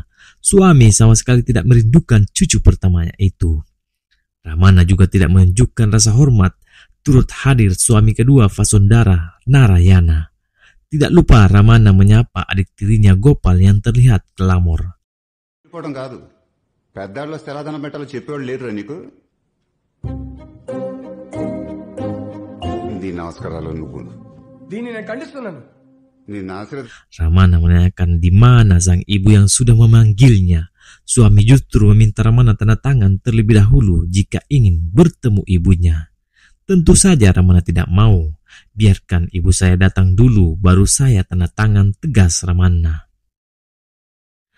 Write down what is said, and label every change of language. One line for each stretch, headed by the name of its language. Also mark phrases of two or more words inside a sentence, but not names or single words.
Indonesian: Suami sama sekali tidak merindukan cucu pertamanya itu. Ramanna juga tidak menunjukkan rasa hormat, turut hadir suami kedua Vasundara, Narayana. Tidak lupa Ramanna menyapa adik tirinya Gopal yang terlihat glamor.
Telugu: కాదు పెద్దాళ్ళ స్థిరాధనం పెట్టాలో చెప్పేవాళ్ళు లేరురా నీకు నీ నమస్కారాలు నువ్వు దీన్ని నేను ఖండిస్తున్నాను. నీ ఆశీర్వాద
Indonesian: Ramanna menanyakan di mana sang ibu yang sudah memanggilnya. Suami justru meminta Ramanna tanda tangan terlebih dahulu jika ingin bertemu ibunya. Tentu saja Ramanna tidak mau. Biarkan ibu saya datang dulu, baru saya tanda tangan, tegas Ramanna.